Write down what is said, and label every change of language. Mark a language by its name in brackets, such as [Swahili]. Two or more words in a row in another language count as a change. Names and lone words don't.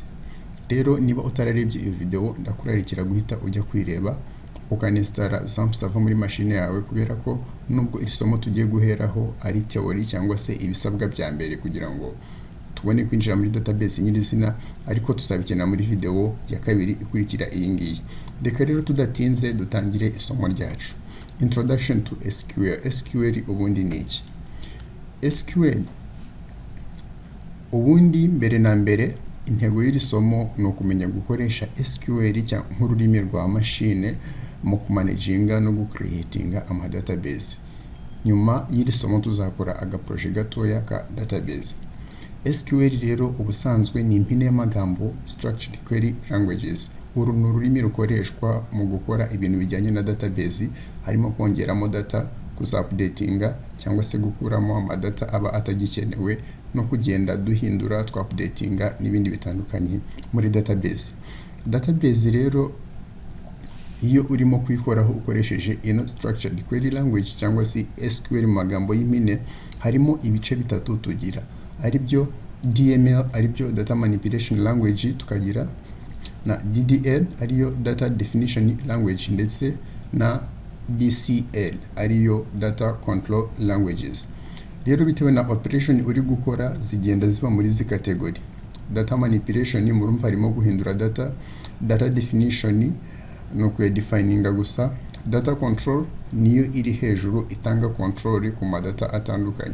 [Kinyarwanda] Rero niba utararebye iyo video ndakurarikira guhita ujya kwireba ukaninstalla [English] sample server [Kinyarwanda] muri machine yawe, kubera ko nubwo iri somo tugiye guheraho ari theory cyangwa se ibisabwa bya mbere kugira ngo tubone kwinjira muri database nyirizina, ariko tuzabikena muri video ya kabiri ikurikira iyi ngiyi. Reka rero tudatinze dutangire isomo ryacu. [English] Introduction to SQL. [Kinyarwanda] SQL ubundi ni iki? SQL ubundi mbere na mbere intego y'iri somo ni ukumenya gukoresha SQL cyangwa nk'ururimi rwa machine mu kumanaginga no gucreatinga ama database. Nyuma y'iri somo tuzakora agaprojet gatoya ka database. SQL rero ubusanzwe ni impine y'amagambo [English] structured query languages. [Kinyarwanda] Uru ni ururimi rukoreshwa mu gukora ibintu bijyanye na database, harimo kongeramo data, kuzupdatinga cyangwa se gukuramo ama data aba atagikenewe, no kugenda duhindura twapdatinga n'ibindi bitandukanye muri database. Database rero iyo urimo kwikoraho ukoresheje ino [English] structured query language [Kinyarwanda] cyangwa se SQL mu magambo y'impine, harimo ibice bitatu tugira, ari byo DML ari byo [English] data manipulation language, [Kinyarwanda] tukagira na DDL ariyo [English] data definition language, [Kinyarwanda] ndetse na DCL ariyo [English] data control languages. [Kinyarwanda] Rero bitewe na operation uri gukora zigenda ziba muri zi category. [English] Data manipulation [Kinyarwanda] murumva harimo guhindura data, [English] data definition [Kinyarwanda] no kudefininga gusa, [English] data control [Kinyarwanda] niyo iri hejuru itanga control ku madata atandukanye.